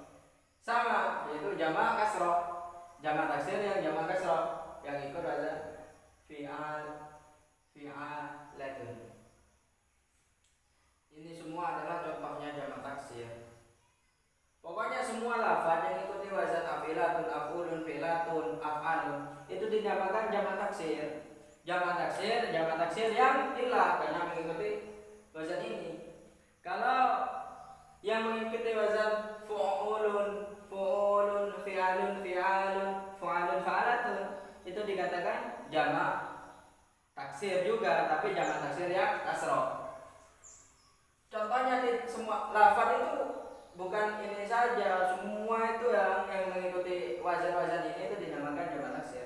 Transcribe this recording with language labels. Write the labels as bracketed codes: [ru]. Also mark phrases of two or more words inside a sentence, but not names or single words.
[id] Sama, yaitu jamak kasroh. Jamak taksir yang jamak kasroh, yang ikut wazan fi'alatun. Ini semua adalah contohnya jamak taksir. Pokoknya semua lafaz yang ikuti wazan [ar] أفعلة، أفعل، فعلة، أفعال [id] itu dinamakan jamak taksir. Jamak taksir yang ilah karena mengikuti wazan ini. Kalau yang mengikuti wazan [ar] فعول، فعول، فعال، فعال، فعال، فعلة [id] itu dikatakan jamak taksir juga, tapi jamak taksir yang kasroh. Contohnya di semua lafaz itu bukan ini saja, semua itu yang mengikuti wazan-wazan ini itu dinamakan jamak taksir.